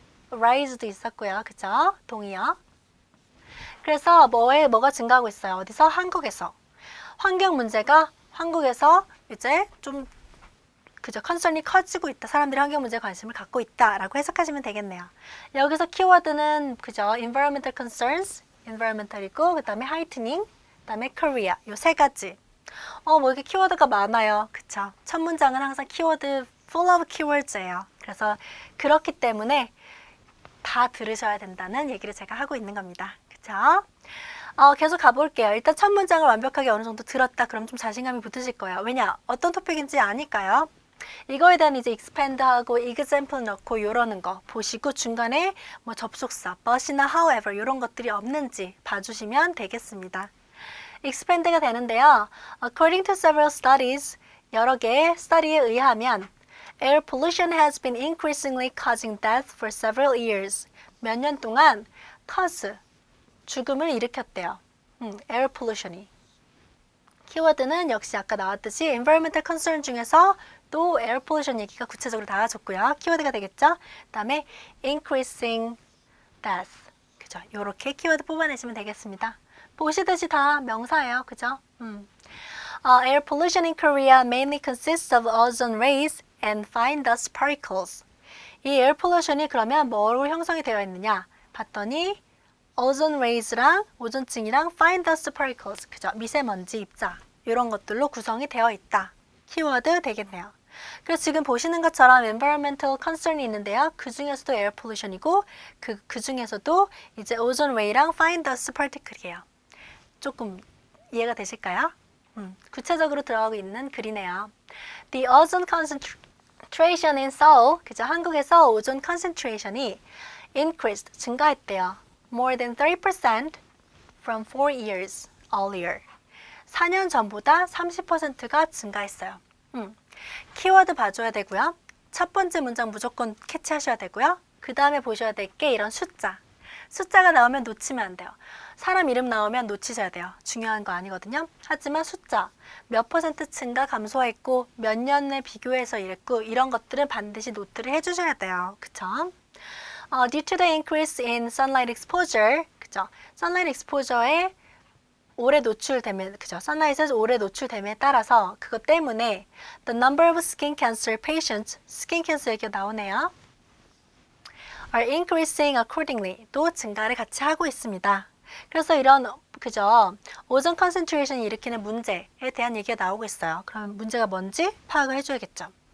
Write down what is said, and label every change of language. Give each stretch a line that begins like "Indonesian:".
Korean: rise도 있었고요. 그쵸? 동의어. 그래서 뭐가 증가하고 있어요? 어디서? 한국에서. 환경 문제가 한국에서 이제 좀 그죠? 컨설이 커지고 있다. 사람들이 환경 문제에 관심을 갖고 있다라고 해석하시면 되겠네요. 여기서 키워드는 그죠?
English: environmental concerns, environmental이고 그다음에 heightening, 그다음에 Korea.
Korean: 요 세 가지. 뭐 이렇게 키워드가 많아요. 그쵸? 첫 문장은 항상 키워드
English: full of keywords
Korean: 예요. 그래서 그렇기 때문에 다 들으셔야 된다는 얘기를 제가 하고 있는 겁니다. 그쵸? 계속 가볼게요. 일단 첫 문장을 완벽하게 어느 정도 들었다. 그럼 좀 자신감이 붙으실 거예요. 왜냐? 어떤 토픽인지 아니까요. 이거에 대한 이제 expand하고 example 넣고 요러는 거 보시고 중간에 뭐 접속사, but이나 however 이런 것들이 없는지 봐주시면 되겠습니다. expand가 되는데요.
English: According to several studies,
Korean: 여러 개의 study에 의하면
English: air pollution has been increasingly causing death for several years.
Korean: 몇 년 동안 cause, 죽음을 일으켰대요. air pollution이. 키워드는 역시 아까 나왔듯이 environmental concern 중에서 또 air pollution 얘기가 구체적으로 나와줬고요. 키워드가 되겠죠? 그 다음에
English: increasing death.
Korean: 그죠? 요렇게 키워드 뽑아내시면 되겠습니다. 보시듯이 다 명사예요. 그죠?
English: Air pollution in Korea mainly consists of ozone rays and fine dust particles.
Korean: 이 air pollution이 그러면 뭐로 형성이 되어 있느냐? 봤더니 오존 레이즈랑 오존층이랑
English: fine dust particles,
Korean: 그죠? 미세먼지 입자 이런 것들로 구성이 되어 있다. 키워드 되겠네요. 그래서 지금 보시는 것처럼 environmental concern이 있는데요. 그 중에서도 air pollution이고 그 중에서도 이제 오존 레이랑 fine dust particle이에요. 조금 이해가 되실까요? 구체적으로 들어가고 있는 글이네요.
English: The ozone concentration in Seoul, 그죠?
Korean: 한국에서 오존 concentration이 increased, 증가했대요.
English: More than 30% from 4 years earlier.
Korean: 4년 전보다 30%가 증가했어요. 키워드 봐줘야 되고요. 첫 번째 문장 무조건 캐치하셔야 되고요. 그 다음에 보셔야 될 게 이런 숫자. 숫자가 나오면 놓치면 안 돼요. 사람 이름 나오면 놓치셔야 돼요. 중요한 거 아니거든요. 하지만 숫자, 몇 퍼센트 증가 감소했고 몇 년에 비교해서 이랬고 이런 것들은 반드시 노트를 해주셔야 돼요.
English: 그쵸? Due to the increase in sunlight exposure, 그죠?
Korean: sunlight exposure에 오래 노출됨에, 그죠? sunlight에 오래 노출됨에 따라서 그것 때문에
English: the number of skin cancer patients,
Korean: skin cancer 얘기가 나오네요.
English: are increasing accordingly,
Korean: 또 증가를 같이 하고 있습니다. 그래서 이런, 그죠? 오존 컨센트레이션이 일으키는 문제에 대한 얘기가 나오고 있어요. 그럼 문제가 뭔지 파악을 해줘야겠죠.